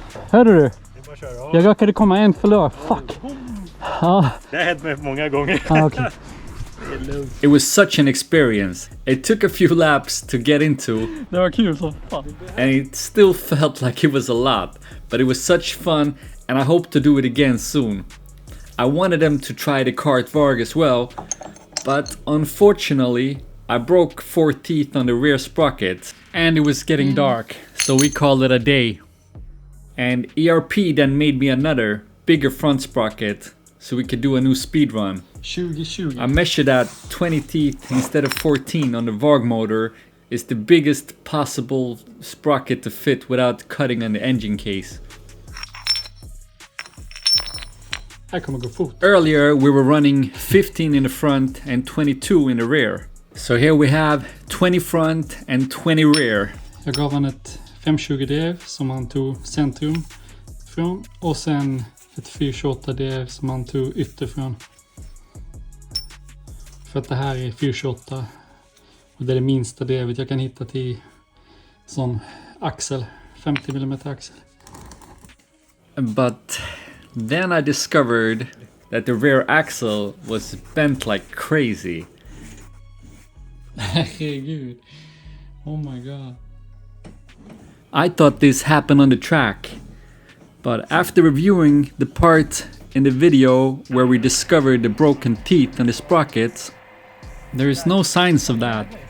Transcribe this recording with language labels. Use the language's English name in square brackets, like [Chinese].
[Swedish] Hörde du? Jag råkade komma en förlora. Fuck. Ja. Det har hänt mig många gånger. [English] Ah, okay. It was such an experience. It took a few laps to get into, [Swedish] Det var kul som fan. [English] and it still felt like it was a lot, but it was such fun, and I hope to do it again soon. I wanted them to try the Kart Varg as well, but unfortunately I broke 4 teeth on the rear sprocket, And it was getting dark. so we called it a day. And ERP then made me another bigger front sprocket so we could do a new speed run. 2020. I measured that 20 teeth instead of 14 on the Varg motor is the biggest possible sprocket to fit without cutting on the engine case. [Swedish] Här kommer gå fort. [English] Earlier we were running 15 in the front and 22 in the rear. So here we have 20 front and 20 rear. [Swedish] Jag gav han ett 520 DF som han tog centrum från. Och sen ett 428 DF som han tog ytterifrån. För att det här är 428. Och det är det minsta DF jag kan hitta till sån axel. 50 mm axel. [English] But then I discovered that the rear axle was bent like crazy. Herregud. Oh my god. I thought this happened on the track, but after reviewing the part in the video where we discovered the broken teeth on the sprockets, there is no signs of that.